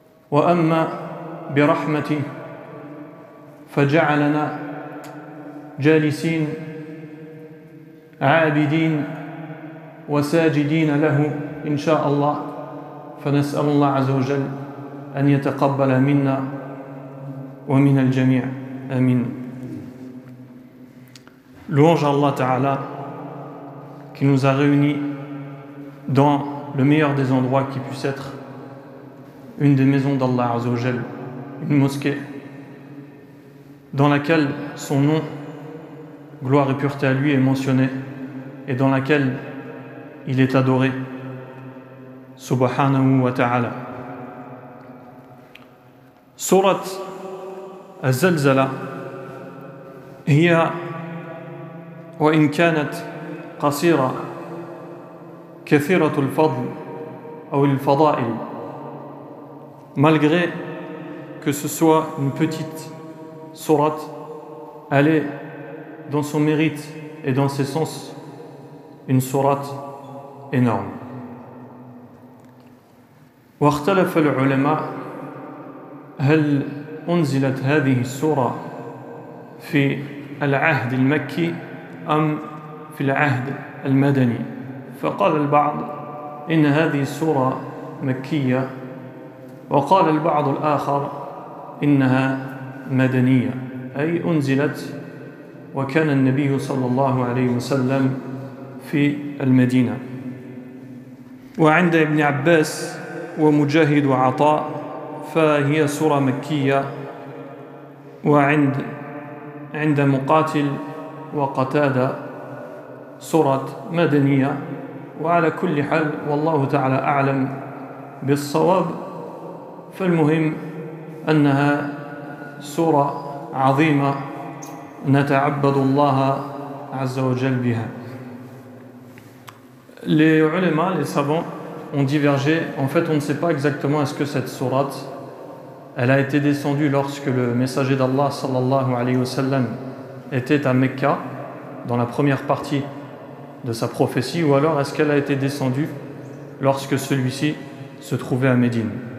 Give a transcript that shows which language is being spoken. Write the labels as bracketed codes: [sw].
[ar] وأما برحمته فجعلنا جالسين عابدين وساجدين له إن شاء الله، فنسأل الله عز وجل أن يتقبل منا ومن الجميع آمين. [fr] Louange à Allah Ta'ala qui nous a réunis dans le meilleur des endroits qui puisse être, une des maisons d'Allah Azza wa Jal, une mosquée dans laquelle son nom, gloire et pureté à lui, est mentionné et dans laquelle il est adoré subhanahu wa ta'ala. [ar] Surat الزلزلة هي وإن كانت قصيرة كثيرة الفضل أو الفضائل, [fr] malgré que ce soit une petite sourate, elle est dans son mérite et dans ses sens une sourate énorme. [ar] واختلف العلماء هل أنزلت هذه السورة في العهد المكي أم في العهد المدني. فقال البعض إن هذه السورة مكية، وقال البعض الآخر إنها مدنية، أي أنزلت وكان النبي صلى الله عليه وسلم في المدينة. وعند ابن عباس ومجاهد وعطاء فهي سورة مكية، وعند مقاتل وقتادة سورة مدنية. وعلى كل حال والله تعالى أعلم بالصواب، فالمهم أنها سورة عظيمة نتعبد الله عز وجل بها. [fr] Les ulama, les savants, ont divergé. En fait, on ne sait pas exactement est-ce que cette sourate elle a été descendue lorsque le messager d'Allah sallallahu alayhi wa sallam était à Mecca, dans la première partie de sa prophétie, ou alors est-ce qu'elle a été descendue lorsque celui-ci se trouvait à Médine.